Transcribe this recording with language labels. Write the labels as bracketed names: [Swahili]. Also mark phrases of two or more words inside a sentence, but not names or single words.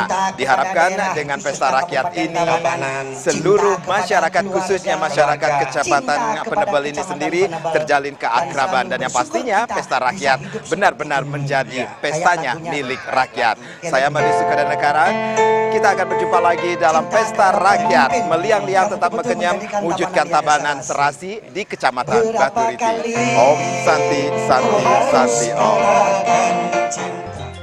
[Indonesian] Diharapkan dengan pesta rakyat ini seluruh masyarakat khususnya masyarakat Kecamatan Penebel ini sendiri terjalin keakraban dan yang pastinya pesta rakyat benar-benar menjadi pestanya milik rakyat. Saya Madi Sukadanekaran, kita akan berjumpa lagi dalam pesta rakyat meliang-liang tetap mengenyam wujudkan Tabanan serasi di Kecamatan Baturiti. [Sanskrit] Om Santi Santi Santi Om.